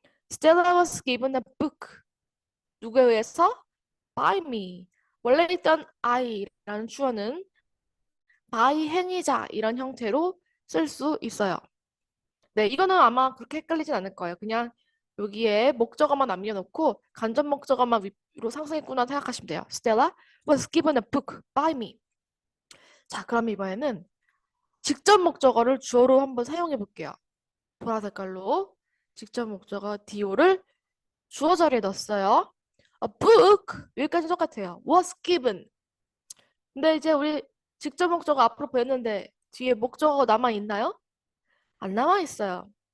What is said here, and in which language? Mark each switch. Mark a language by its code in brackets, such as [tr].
[en] Stella was given a book. [ko] 누구에 의해서? [en] By me. [ko] 원래 있던 I라는 주어는 by 행위자 이런 형태로 쓸 수 있어요. 네, 이거는 아마 그렇게 헷갈리진 않을 거예요. 그냥 여기에 목적어만 남겨놓고 간접 목적어만 위로 상승했구나 생각하시면 돼요. [en] Stella was given a book by me. [ko] 자, 그럼 이번에는 직접 목적어를 주어로 한번 사용해 볼게요. 보라 색깔로 직접 목적어 do를 주어 자리에 넣었어요. A book 여기까지 똑같아요. [en] was given. [ko] 근데 이제 우리 직접 목적어 앞으로 보였는데 뒤에 목적어가 남아 있나요? 안 남아 있어요.